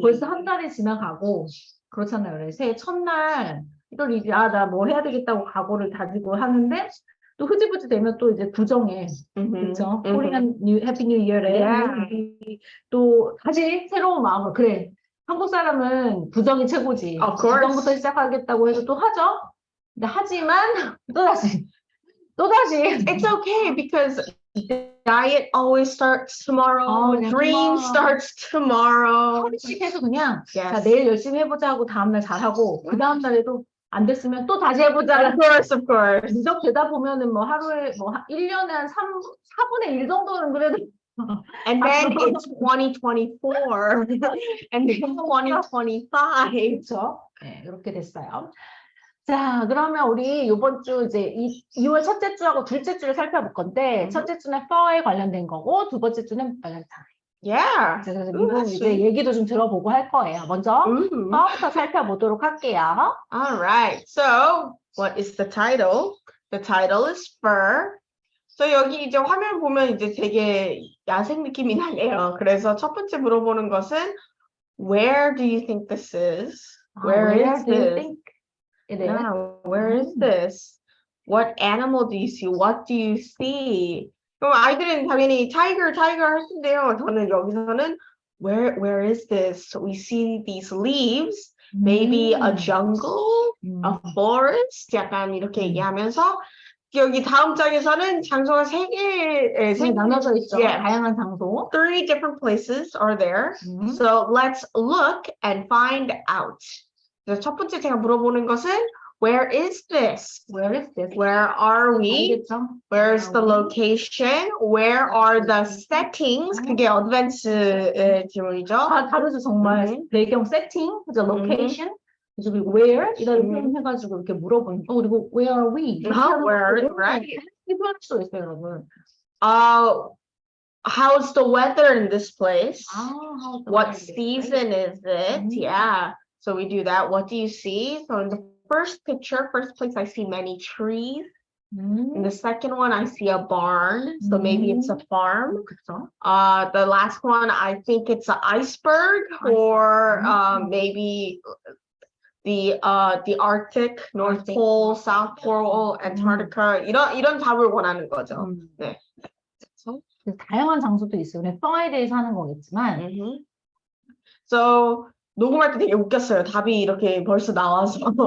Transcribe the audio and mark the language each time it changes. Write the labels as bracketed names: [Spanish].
[Korean] 벌써 한 달이 지나가고 그렇잖아요. 그래. 새해 첫날 1월 2일, 나 뭐 해야 되겠다고 각오를 다지고 하는데 또 흐지부지 되면 또 이제 구정에 그렇죠. [English] 코리안 해피 뉴 이어에 Yeah. [Korean] 또 다시 새로운 마음으로 그래. 한국 사람은 부정이 최고지. [English] Of course. [Korean] 부정부터 시작하겠다고 해서 또 하죠. 근데 하지만 또다시 [English] It's okay because diet always starts tomorrow. [Korean] 그냥 [English] Dream tomorrow. starts tomorrow. [Korean] 하루씩 해서 그냥 자, [English] Yes. [Korean] 내일 열심히 해보자 하고 다음날 잘하고 그 다음날에도 안 됐으면 또 다시 해보자. [English] Of course, of course. [Korean] 누적되다 보면은 뭐 하루에 뭐 1년에 한 4분의 1 정도는 그래도 [English] And then it's 2024. And then 2025. [Korean] 그렇죠. 네, 이렇게 됐어요. 자, 그러면 우리 이번 주 이제 2월 첫째 주하고 둘째 주를 살펴볼 건데 첫째 주는 fur에 관련된 거고 두 번째 주는 발렌타인. [English] Yeah. [Korean] 그래서 Ooh, 미국 [English] that's [Korean] 이제 [English] sweet. [Korean] 얘기도 좀 들어보고 할 거예요. 먼저 Ooh. fur부터 살펴보도록 할게요. [English] All right. So, what is the title? The title is Fur. [Korean] So 여기 이제 화면 보면 이제 되게 야생 느낌이 나네요. 그래서 첫 번째 물어보는 것은 [English] Where do you think this is? Where is do you this? think it is? Yeah, where is this? What animal do you see? What do you see? [Korean] 그럼 아이들은 당연히 tiger 할 텐데요. 저는 여기서는 [English] where is this? We see these leaves, maybe a jungle, a forest. [Korean] 약간 이렇게 얘기하면서 여기 다음 장에서는 장소가 세 개 나눠져 있죠. [English] Yeah. [Korean] 다양한 장소. [English] 3 different places are there. So let's look and find out. [Korean] 그래서 첫 번째 제가 물어보는 것은 [English] Where is this? Where is this? Where are we? [Korean] 알겠죠? [English] Where's the location? Where are the settings? [Korean] 그게 어드밴스의 질문이죠. 다르죠 정말. 배경 세팅, 그죠? location, 그리고 where 이런 표현해가지고 이렇게 물어보는. [English] 그리고 where are we? Where are we? Right. [Korean] 이렇게 표현할 수도 있어요, 여러분. [English] How's the weather in this place? how's the What weather? season is it? Yeah. So we do that. What do you see? So in the first place, I see many trees. In the second one, I see a barn. So maybe it's a farm. [Korean] 그렇죠. [English] The last one, I think it's an iceberg or maybe the Arctic, North Pole, South Pole, Antarctica. [Korean] 이런 답을 원하는 거죠. 네. 다양한 장소도 있어요. 그냥 fur에 대해서 하는 거겠지만. So 녹음할 때 되게 웃겼어요. 답이 이렇게 벌써 나와서.